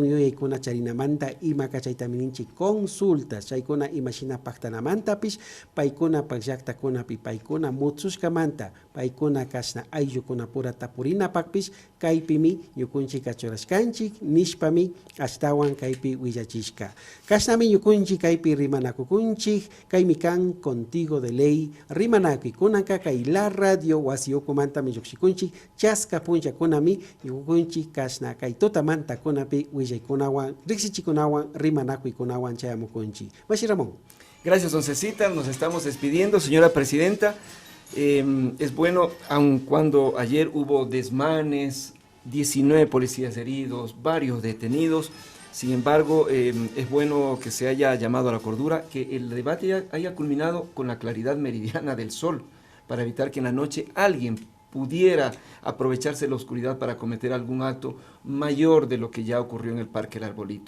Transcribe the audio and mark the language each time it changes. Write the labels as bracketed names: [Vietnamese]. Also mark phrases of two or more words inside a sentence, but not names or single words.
[Quechua] yuyaykuna charinamanta ima kachaytami ninchik consultas chaykuna imashina paktanamantapis paykunapak llaqtakunapi paykuna mutsushkamanta paykuna kashna ayllukuna pura tapurinapakpish kaypimi ñukunchika churashkanchik nishpami ashtawan kaypi willachishka kashnami ñukunchik kaypi rimanakukunchik kaymi kan [Spanish] contigo de ley [Quechua] rimanakuikunanka kay [Spanish] la radio [Quechua] wasiukumantami llukshikunchik chaska punllakunami ñukunchik kashna kay tutamantakunapi willaykunawan riksichikunawan rimanakuikunawan chayamukunchik Mashi Ramón. [Spanish] Gracias, don Cecita, nos estamos despidiendo, señora presidenta. Es bueno, aun cuando ayer hubo desmanes, 19 policías heridos, varios detenidos, sin embargo, es bueno que se haya llamado a la cordura, que el debate haya culminado con la claridad meridiana del sol, para evitar que en la noche alguien pudiera aprovecharse de la oscuridad para cometer algún acto mayor de lo que ya ocurrió en el Parque El Arbolito.